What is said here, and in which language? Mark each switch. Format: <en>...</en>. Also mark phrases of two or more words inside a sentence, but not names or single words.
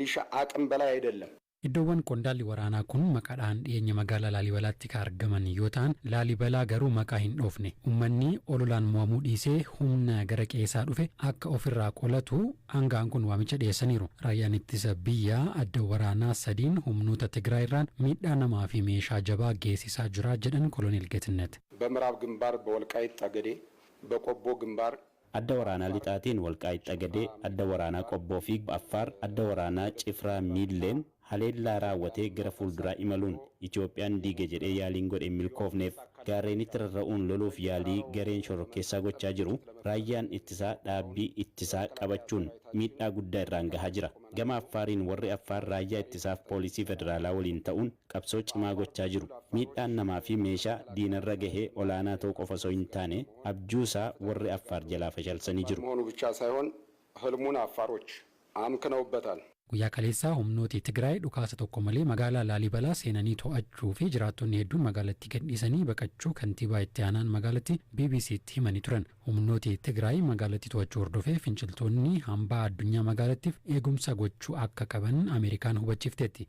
<om>Iddoowwan qondaalli waraanaa kun maqaadhaan dhiyeenya magaalaa Laalibalaatti kan argaman yoo ta'an Laalibalaa garuu maqaa hin dhoofne. Uummanni ololaan mo'amuu dhiisee humna gara qeesaa dhufe akka ofirraa qolatu aangaan kun waamicha dhiyeessaniiru. Raayyaan ittisa biyyaa adda waraanaa sadiin humnoota Tigraay irraan miidhaa namaa fi meeshaa jabaa geessisaa jira jedhan Koloneel Geetnet.</om> <am>በምዕራብ ግንባር በወልቃይት ጠገዴ በቆቦ ግንባር</am> <om>adda waraanaa lixaatiin Walqaayit Xagadee, adda waraanaa Qobboo fi Affaar, adda waraanaa Cifraa Miilleen haleellaa raawwatee gara fuulduraa imaluun Itoophiyaan diige jedhee yaaliin godhe milkoofneef gaarreenitti rarra'uun loluuf yaalii gareen shororkeessaa gochaa jiru. Raayyaan ittisaa dhaabbii ittisaa qabachuun miidhaa guddaa irraan gahaa jira. Gama Affaariin warri Affaar raayyaa ittisaaf poolisii federaalaa waliin ta'uun qabsoo cimaa gochaa jiru. Miidhaan namaa fi meeshaa diinarra gahee olaanaa ta'uu qofa osoo hin taane abjuusaa warri Affaar jalaa fashalsanii jiru.</om> <am>መሆኑ ብቻ ሳይሆን ህልሙን አፋሮች አምክነውበታል.</am> <om>Guyyaa kaleessaa humnooti Tigraay dhukaasa tokko malee magaalaa Laalibalaa seenanii to'achuu fi jiraattonni hedduun magaalattii gadhiisanii baqachuu kantiibaa itti aanaan magaalattii BBC'tti himanii turan. Humnooti Tigraay magaalattii to'achuu hordofee finciltoonni hambaa addunyaa magaalattiif eegumsa gochuu akka qaban Ameerikaan hubachiifteetti.</om>